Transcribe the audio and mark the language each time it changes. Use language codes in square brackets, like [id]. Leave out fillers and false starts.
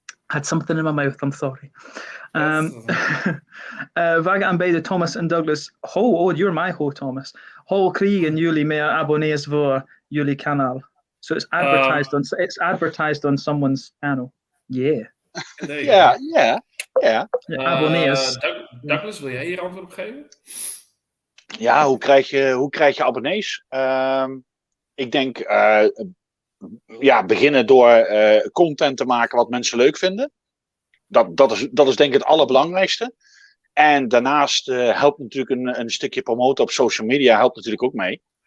[en] Had something in my mouth, I'm sorry. [nl] Wij gaan bij de Thomas en Douglas. [en] You're my Thomas. [nl] Hoe krijgen jullie meer abonnees voor jullie kanaal? [en] So it's advertised on someone's channel. Yeah. Yeah. [nl] Abonnees. Douglas, wil jij hier antwoord op geven? Ja, hoe krijg je abonnees? Ik denk beginnen door content te maken wat mensen leuk vinden. Dat is denk ik het allerbelangrijkste. En daarnaast helpt natuurlijk een stukje promoten op social media helpt natuurlijk ook mee.